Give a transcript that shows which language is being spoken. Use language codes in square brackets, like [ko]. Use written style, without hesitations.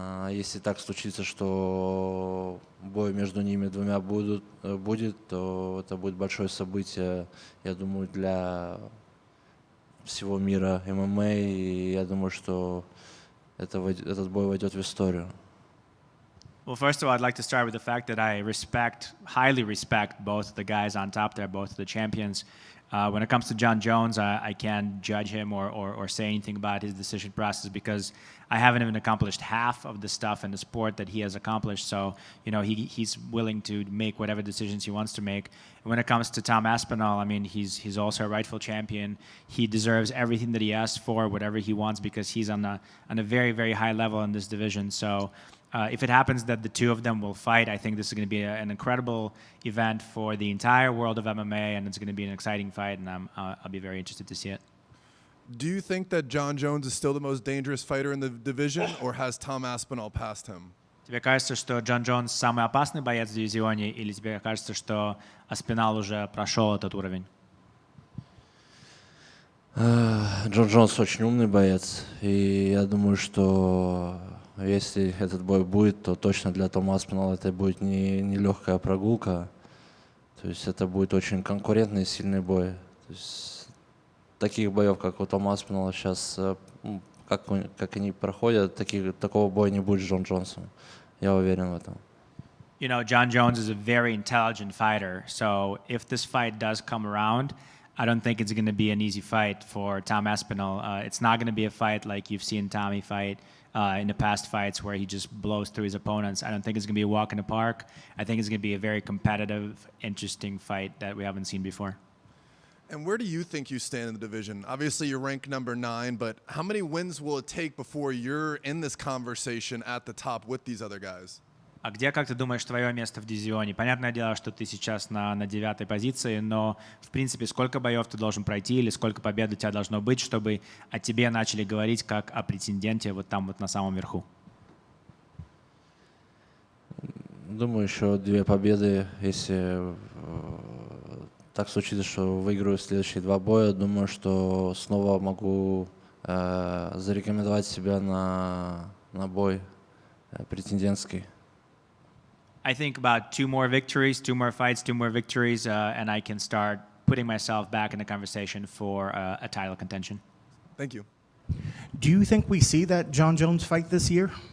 [ru] Если так случится, что бой между ними двумя будет, то это будет большое событие, я думаю, для всего мира ММА, и я думаю, что этот бой войдет в историю. [en] Well, first of all, I'd like to start with the fact that I highly respect both the guys on top there, both the champions. When it comes to John Jones, I can't judge him or say anything about his decision process because I haven't even accomplished half of the stuff in the sport that he has accomplished. So, you know, he's willing to make whatever decisions he wants to make. And when it comes to Tom Aspinall, I mean, he's also a rightful champion. He deserves everything that he asks for, whatever he wants, because he's on a very, very high level in this division. So, if it happens that the two of them will fight, I think this is going to be an incredible event for the entire world of MMA, and it's going to be an exciting fight, and I'll be very interested to see it. Do you think that John Jones is still the most dangerous fighter in the division, or has Tom Aspinall passed him? [ru] Тебе кажется, что Джон Джонс самый опасный боец в дивизионе, или тебе кажется, что Аспинал уже прошел этот уровень? Джон Джонс очень умный боец, и я думаю, что если этот бой будет, то точно для Тома Аспинала это будет не легкая прогулка. То есть это будет очень конкурентный и сильный бой. То есть таких боев, как у Тома Аспинала сейчас, как они проходят, такого боя не будет с Джон Джонсом. Я уверен в этом. [en] You know, John Jones is a very intelligent fighter, so if this fight does come around, I don't think it's going to be an easy fight for Tom Aspinall. It's not going to be a fight like you've seen Tommy fight in the past fights where he just blows through his opponents. I don't think it's going to be a walk in the park. I think it's going to be a very competitive, interesting fight that we haven't seen before. And where do you think you stand in the division? Obviously, you're ranked number 9, but how many wins will it take before you're in this conversation at the top with these other guys? [ru] А где, как ты думаешь, твое место в дивизионе? Понятное дело, что ты сейчас на 9-й позиции, но, в принципе, сколько боев ты должен пройти или сколько побед у тебя должно быть, чтобы о тебе начали говорить как о претенденте вот там вот на самом верху? Думаю, еще 2 победы, если так случится, что выиграю следующие 2 боя, думаю, что снова могу зарекомендовать себя на бой претендентский. [en] I think about 2 more victories, 2 more fights, 2 more victories, and I can start putting myself back in the conversation for a title contention. Thank you. Do you think we see that John Jones fight this year?